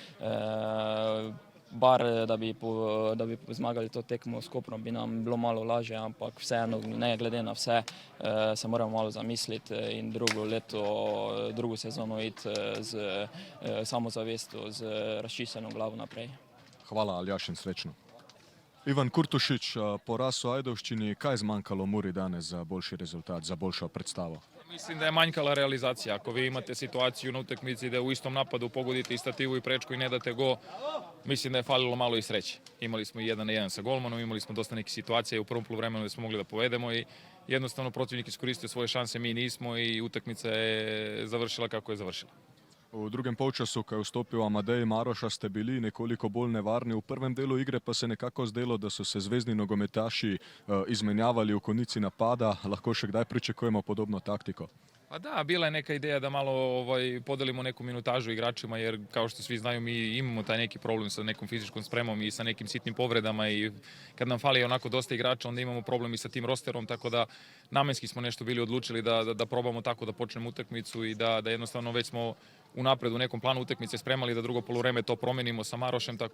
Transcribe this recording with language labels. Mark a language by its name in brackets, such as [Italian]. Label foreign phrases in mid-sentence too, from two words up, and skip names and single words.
[Slovenian] Bar, da bi zmagali to tekmo s Koprom, bi nam bilo malo lažje, ampak vseeno, ne glede na vse, se moramo malo zamisliti in drugo sezono iti z samozavestjo, z razčiščeno glavo naprej. Hvala, Aljaž, in srečno. Ivan Kurtušič, poraz v Ajdovščini, kaj je zmanjkalo Muri danes za boljši rezultat, za boljšo predstavo? [Serbian] Mislim da je manjkala realizacija. Ako vi imate situaciju na utakmici da u istom napadu pogodite i stativu i prečku i ne date go, mislim da je falilo malo i sreće. Imali smo 1-1 sa golmanom, imali smo dosta nekih situacija u prvom poluvremenu da smo mogli da povedemo i jednostavno protivnik iskoristio svoje šanse, mi nismo i utakmica je završila kako je završila. [Slovenian] V drugem polčasu, ko je vstopil Amadej Maroša, ste bili nekoliko bolj nevarni. V prvem delu igre pa se nekako zdelo, da so se zvezni nogometaši izmenjavali v konici napada. Lahko še kdaj pričakujemo podobno taktiko? [Serbian] Pa da, bila je neka ideja da malo podelimo neku minutažu igračima jer kao što svi znaju mi imamo taj neki problem sa nekom fizičkom spremom i sa nekim sitnim povredama i kad nam fali onako dosta igrača onda imamo problem i sa tim rosterom, tako da namenski smo nešto bili odlučili da probamo tako da počnemo utakmicu i da jednostavno već smo unapred u nekom planu utakmice spremali da drugo poluvreme to promenimo sa Marošem, tako